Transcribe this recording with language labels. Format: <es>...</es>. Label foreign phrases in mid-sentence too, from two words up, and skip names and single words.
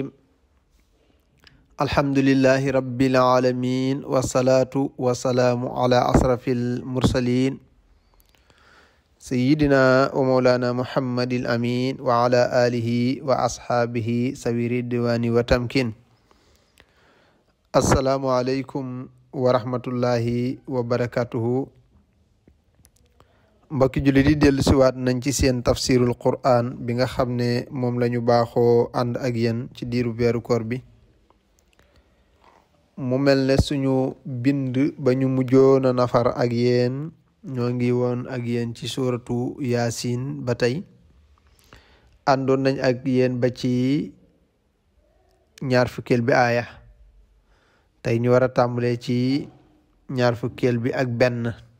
<ar>الحمد لله رب العالمين والصلاة والسلام على أشرف المرسلين سيدنا ومولانا محمد الأمين وعلى آله وأصحابه سوي الرضوان وتمكين. السلام عليكم ورحمة الله وبركاته.</ar> <wo>mbokki jullit yi dellu siwaat nañ ci seen</wo> <ar>تفسير القرآن</ar> <wo>bi nga xam ne moom la ñu baaxoo ànd ak yéen ci diiru weeru koor bi. mu mel ne suñu bind ba ñu mujjoon a nafar ak yéen ñoo ngi woon ak yéen ci</wo> <ar>سورة يس</ar> <wo>ba tey àndoon nañ ak yéen ba ci ñaar fukkeel bi aaya tey ñu war a tàmbalee ci ñaar fukkeel bi ak benn</wo>